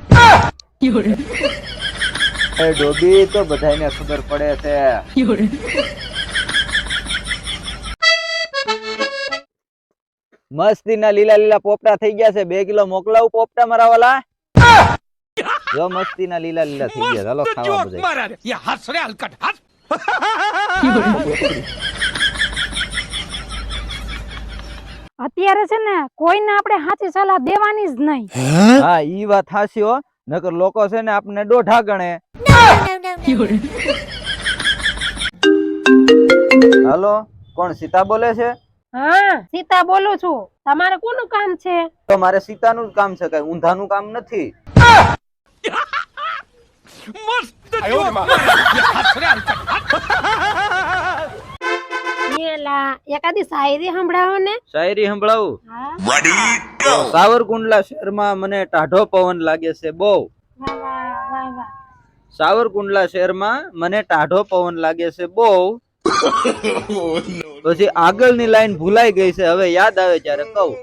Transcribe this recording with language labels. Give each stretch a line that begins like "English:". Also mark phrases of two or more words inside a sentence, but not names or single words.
Gujarati: એ ડોબી તો બધાને ખબર પડે છે. મસ્તીના લીલા લીલા પોપટા થઈ ગયા છે, 2 કિલો મોકલાવું પોપટા મારા વાલા. જો મસ્તીના લીલા લીલા થઈ ગયા, ચાલો ખાવા जोक બધા.
Hindi: मारा रे ये हंस रे हलकट हंस
Gujarati: અત્યારે છે ને કોઈને આપણે સાચી સલાહ દેવાની જ નહીં. હા ઈ વાત હાચી હો, નકર લોકો છે ને આપને દોઢા ગણે. હાલો, કોણ સીતા બોલે છે? હા સીતા બોલું છું. તમારે કોનું કામ છે? તો મારે સીતાનું જ કામ છે, કઈ ઊંધાનું કામ નથી.
Hindi: मस्त जोक मारा रे ये हंस रे हलकट हंस
Gujarati: એલા એકાદી શાયરી સંભળાવો ને. શાયરી સંભળાવું? હા. સાવરકુંડલા શહેરમાં મને ટાઢો પવન લાગે છે બહુ. વાહ વાહ વાહ વાહ. સાવરકુંડલા શહેરમાં મને ટાઢો પવન લાગે છે બહુ. પછી આગળની લાઈન ભૂલાઈ ગઈ છે, હવે યાદ આવે ત્યારે કહું.